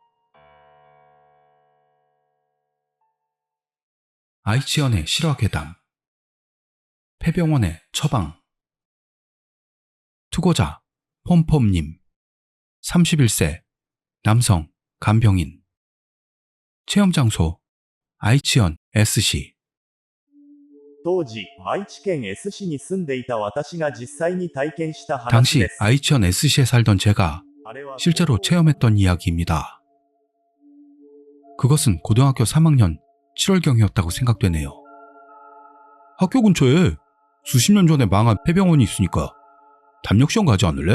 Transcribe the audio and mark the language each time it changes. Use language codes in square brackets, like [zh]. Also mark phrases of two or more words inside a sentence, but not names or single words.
[ko] 아이치현의 실화괴담, 폐병원의 처방. 투고자 폼폼님, 31세, 남성, 간병인. 체험장소 아이치현 S시. [ja] 当時、愛知県 S 市に住んでいた私が実際に体験した話 [ko] 당시 [ja] です。 [ko] 아이치현 S시에 살던 제가 [ja] あれは [ko] 실제로 체험했던 이야기입니다. 그것은 고등학교 3학년 7월경이었다고 생각되네요. 학교 근처에 수십 년 전에 망한 폐병원이 있으니까 담력시험 가지 않을래?